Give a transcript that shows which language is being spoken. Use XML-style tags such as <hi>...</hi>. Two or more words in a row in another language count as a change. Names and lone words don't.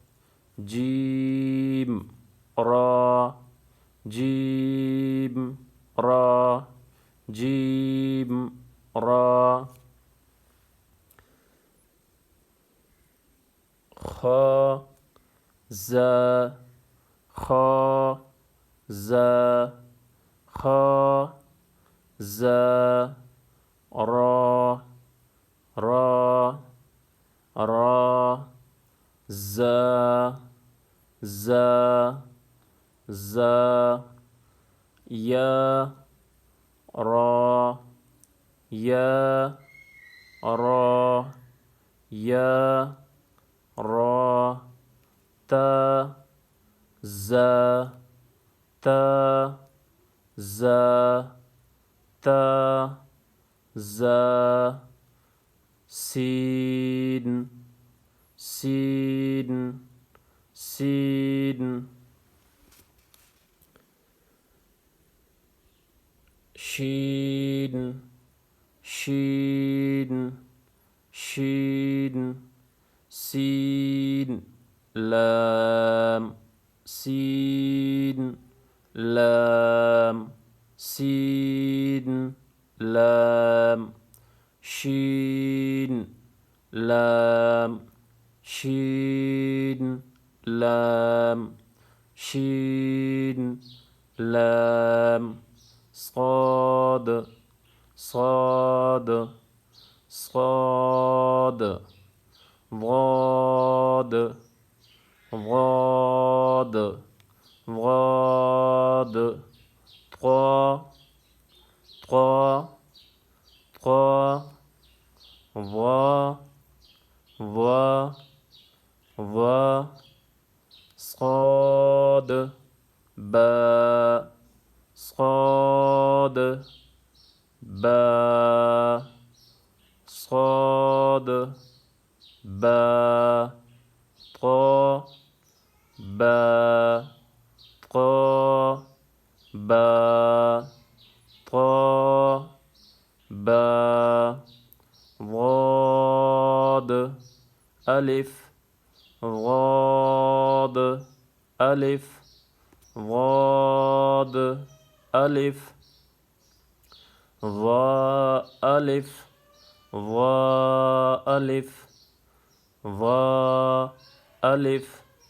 <ar>جيم را جيم را جيم را خا زا خا زا خا زا را را را زا زا زا يا را يا را يا را تا زا تا زا تا زا سين سين سين شين شين شين سين لام سين لام سين لام شين لام شين لام شين لام صاد صاد صاد ضاد ضاد ضاد طا طا طا ضا ضا ضا صاد با صاد با صاد با طا با طا با طا با ضاد ألف ضاد ألف ضاد ألف ضاء ألف ضاء ألف ضاء ألف</ar>